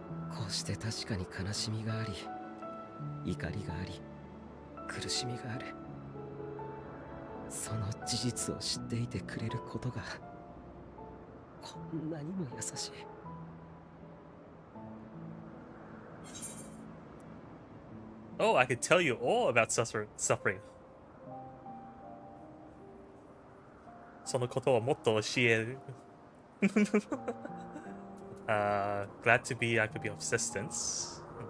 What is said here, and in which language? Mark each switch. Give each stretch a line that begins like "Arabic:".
Japanese: こうして確かに悲しみがあり、怒りがあり、苦しみがある。その事実を知っていてくれることがこんなにも優しい。
English: Oh, I could tell you all about suffering.
Japanese: そのことをもっと教える。
English: glad to be I could be of assistance.